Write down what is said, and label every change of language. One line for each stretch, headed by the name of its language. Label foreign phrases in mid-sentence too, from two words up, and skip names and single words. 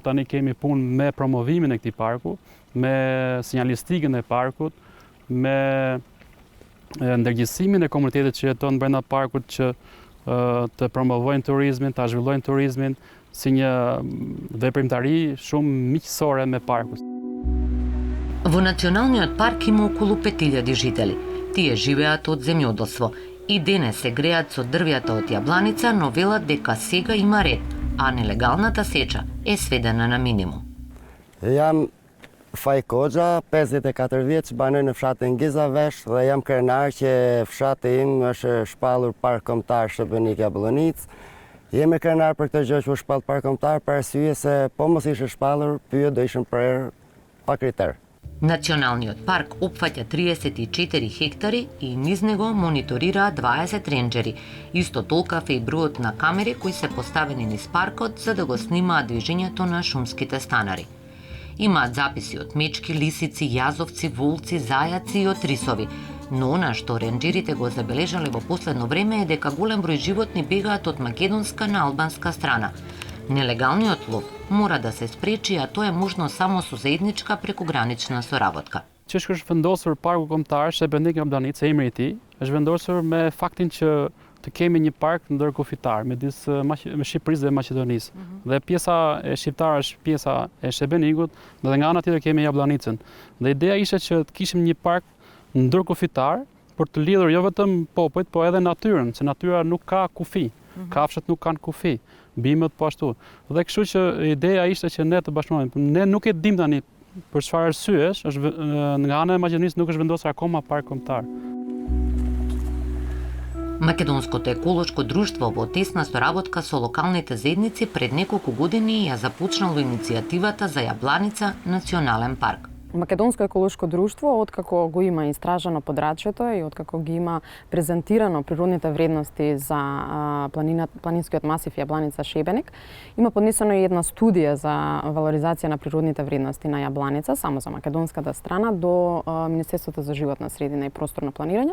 Albanian: Tani kemi punë me promovimin e këtij parku, me sinjalistikën e parkut, me ndërgjegjësimin e komunitetit që jeton brenda parkut që të promovojnë turizmin, ta zhvillojnë turizmin si një veprimtari shumë miqësore me parkun.
Macedonian: Во националниот парк има околу 5000 жители. Тие живеат од земјоделство и денес се греат со дрвјата од јабланица, но велат дека сега има ред, а нелегалната сеча е сведена на минимум.
Albanian: Jam Faj Koxha, 54 vjeç, banoj në fshatin Gizavesh dhe jam krenar që fshati im është shpallur park kombëtar Shërbënik Jablonic. Jemi krenar për këtë gjë që u shpall park kombëtar për arsye se po mos ishte shpallur, pyet do ishim prerë pa kriter.
Macedonian: Националниот парк опфаќа 34 хектари и низ него мониторираат 20 ренџери. Исто толкав е и бројот на камери кои се поставени низ паркот за да го снимаат движењето на шумските станари. Имаат записи од мечки, лисици, јазовци, волци, зајаци и од рисови. Но она што ренџерите го забележале во последно време е дека голем број животни бегаат од македонска на албанска страна. Нелегалниот лов мора да се спречи, а тоа е можно само со заедничка прекугранична соработка.
Albanian: Që është vendosur parku kombëtar Shërbënik Jablanic, emri i tij, është vendosur me faktin që të kemi një park ndërkufitar midis Shqipërisë dhe Maqedonisë. Dhe pjesa e shqiptare është pjesa e Shërbënikut, dhe nga ana tjetër kemi Jablanicën. Dhe ideja ishte që të kishim një park ndërkufitar për të lidhur jo vetëm popujt, po edhe natyrën, se natyra nuk ka kufi. Kafshët nuk kanë kufi, bimët po ashtu. Dhe kështu që ideja ishte që ne të bashkëpunojmë. Ne nuk e dim tani për çfarë arsyesh, nga ana e Maqedonisë nuk është vendosur akoma park kombëtar.
Macedonian: Македонското еколошко друштво во тесна соработка со локалните заедници пред неколку години ја започнало иницијативата за Јабланица национален парк. Македонско еколошко друштво, откако го има истражано подрачјето и откако ги има презентирано природните вредности за планинскиот масив Јабланица Шебеник, има поднесено и една студија за валоризација на природните вредности на Јабланица, само за македонската страна, до Министерството за животна средина и просторно планирање.